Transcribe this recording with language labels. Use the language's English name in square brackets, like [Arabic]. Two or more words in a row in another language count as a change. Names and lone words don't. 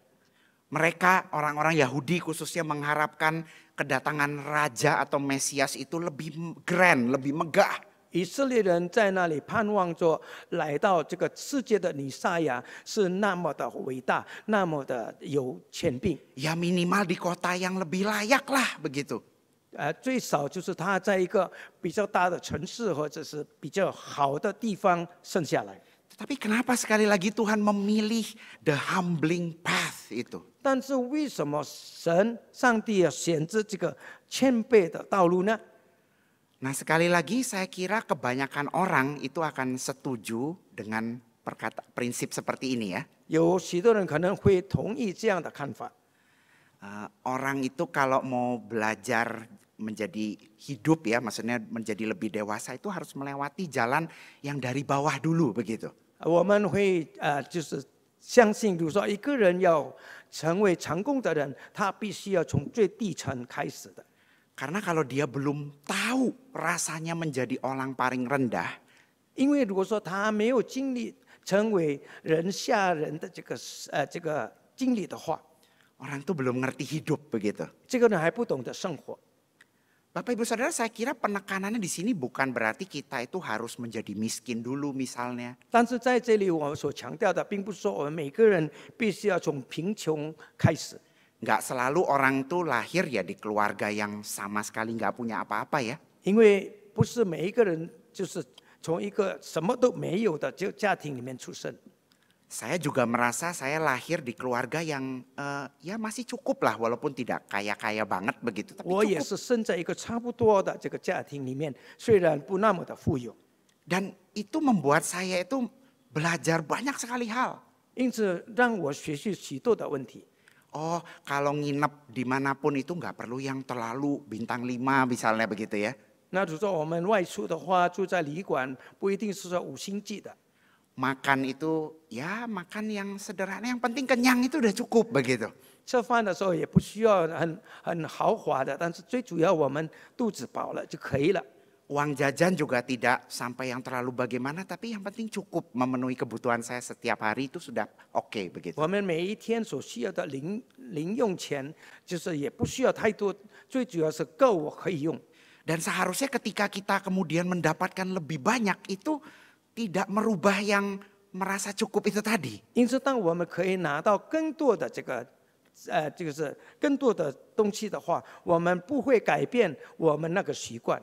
[Indonesian] Mereka orang-orang Yahudi khususnya mengharapkan kedatangan raja atau Mesias itu lebih grand, lebih megah. [Chinese] 以色列人在那里盼望着来到这个世界的弥赛亚是那么的伟大，那么的有权柄。 [Indonesian] Ya minimal di kota yang lebih layak lah begitu. [Chinese] 最少就是他在一个比较大的城市或者是比较好的地方生下来。 [Indonesian] Tapi kenapa sekali lagi Tuhan memilih [English] the humbling path [Indonesian] itu? [Chinese] 但是为什么上帝要选择这个谦卑的道路呢？ [Indonesian] Nah sekali lagi saya kira kebanyakan orang itu akan setuju dengan prinsip seperti ini ya. [Chinese] 有许多人可能会同意这样的看法。 [Indonesian] Orang itu kalau mau belajar menjadi hidup ya, maksudnya menjadi lebih dewasa itu harus melewati jalan yang dari bawah dulu begitu. [Chinese] 我们会就是相信，比如说一个人要成为成功的人，他必须要从最低层开始的。 [Indonesian] Karena kalau dia belum tahu rasanya menjadi orang paling rendah, [Chinese] 因为如果说他没有经历成为人下人的这个经历的话， [Indonesian] orang itu belum ngerti hidup begitu. [Chinese] 这个人还不懂得生活。 [Indonesian] Bapak Ibu Saudara, saya kira penekanannya di sini bukan berarti kita itu harus menjadi miskin dulu misalnya. [Chinese] 但是在这里，我们所强调的，并不是说我们每个人必须要从贫穷开始。 [Indonesian] Nggak selalu orang tuh lahir ya di keluarga yang sama sekali nggak punya apa-apa ya. [Chinese] 因为不是每一个人就是从一个什么都没有的家庭里面出生。 [Indonesian] Saya juga merasa saya lahir di keluarga yang ya masih cukup lah walaupun tidak kaya-kaya banget begitu. Tapi [Chinese] 我也 [Indonesian] cukup. [Chinese] 是生在一个差不多的这个家庭里面，虽然不那么的富有， [Indonesian] Dan itu membuat saya itu belajar banyak sekali hal. [Chinese] 因此让我学习许多的问题。 [Indonesian] Oh, kalau nginep dimanapun itu nggak perlu yang terlalu bintang 5 misalnya begitu ya. [Chinese] 那如果说我们外出的话，住在旅馆不一定是说5星级的。 [Indonesian] Makan itu ya makan yang sederhana, yang penting kenyang itu udah cukup begitu. [Chinese] 吃饭的时候也不需要很豪华的，但是最主要我们肚子饱了就可以了。 [Indonesian] Uang jajan juga tidak sampai yang terlalu bagaimana, tapi yang penting cukup memenuhi kebutuhan saya setiap hari itu sudah oke begitu. [Chinese] 我们每一天所需要的零用钱，就是也不需要太多，最主要是够我可以用。 [Indonesian] Dan seharusnya ketika kita kemudian mendapatkan lebih banyak itu tidak merubah yang merasa cukup itu tadi. [Chinese] 因此，当我们可以拿到更多的就是更多的东西的话，我们不会改变我们那个习惯。